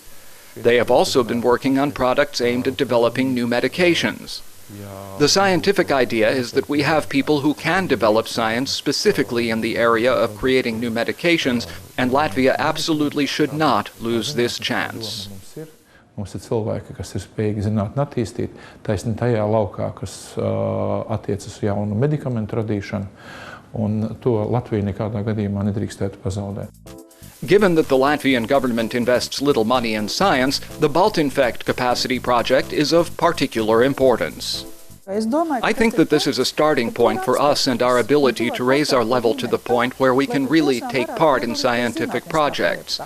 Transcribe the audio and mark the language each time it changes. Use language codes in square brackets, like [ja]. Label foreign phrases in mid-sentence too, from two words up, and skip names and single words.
[en] They have also been working on products aimed at developing new medications. The scientific idea is that we have people who can develop science specifically in the area of creating new medications, and Latvia absolutely should not lose this chance. [lv] Mums ir cilvēki, kas ir spējīgi zinātni attīstīt, taisni tajā laukā, kas attiecas uz jaunu medikamentu radīšanu, un to Latvija nekādā gadījumā nedrīkstētu pazaudēt. [en] Given that the Latvian government invests little money in science, the Baltinfect capacity project is of particular importance. I think that this is a starting point for us and our ability to raise our level to the point where we can really take part in scientific projects.